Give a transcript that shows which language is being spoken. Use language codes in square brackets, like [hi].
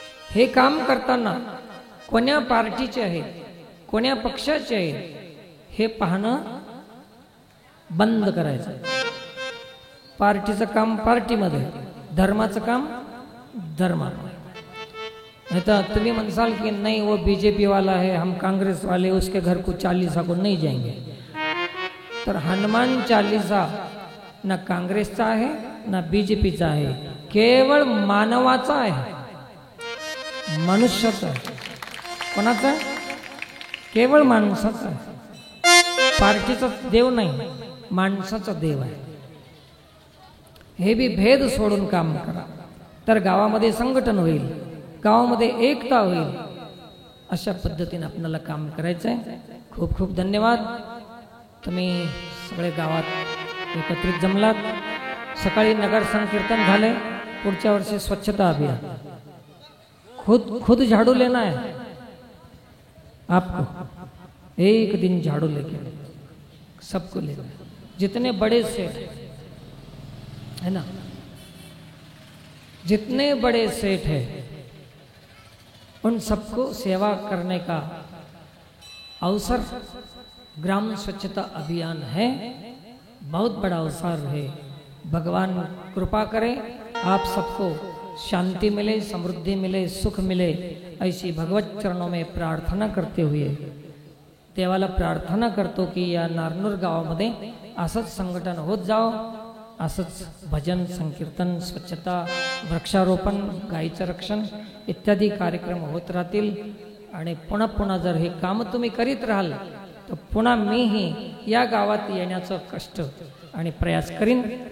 [mr] हे काम करताना कोण्या पार्टीचे आहे, कोण्या पक्षाचे आहे हे पाहणं बंद करायचं। पार्टीचं काम पार्टीमध्ये, धर्माचं काम धर्मामध्ये। [hi] नहीं तो तुम्हें मनसाल कि नहीं वो बीजेपी वाला है, हम कांग्रेस वाले, उसके घर को चालीसा को नहीं जाएंगे। [mr] तर हनुमान चालीसा ना कांग्रेसचा आहे ना बीजेपीचा आहे, केवळ मानवाचा आहे, मनुष्याचा आहे। कोणाचा? केवळ माणसाचा आहे। पार्टीचा देव नाही, माणसाचा देव आहे. हे बी भेद सोडून काम करा, तर गावामध्ये संघटन होईल, गावामध्ये एकता होईल. अशा पद्धतीने आपल्याला काम करायचं आहे. खूप खूप धन्यवाद. तुम्ही सगळे गावात एकत्रित जमलात. सकाळी नगर संकीर्तन झाले. पुढच्या वर्षी स्वच्छता अभियान. [hi] खुद झाड़ू लेना है आपको, एक दिन झाड़ू लेके सबको लेना है. जितने बड़े सेठ है ना, जितने बड़े सेठ है उन सबको सेवा करने का अवसर ग्राम स्वच्छता अभियान है. बहुत बड़ा अवसर है. भगवान कृपा करे, आप सबको शांति मिले, समृद्धि मिले, सुख मिले, ऐसी भगवत चरणों में प्रार्थना करते हुए [mr] देवाला प्रार्थना करतो की या नारनूर गावामध्ये असंच संघटन होत जाओ. असंच भजन, संकीर्तन, स्वच्छता, वृक्षारोपण, गायीचं रक्षण इत्यादी कार्यक्रम होत राहतील. आणि पुन्हा पुन्हा जर हे काम तुम्ही करीत राहाल तर पुन्हा मीही या गावात येण्याचं कष्ट आणि प्रयास करीन.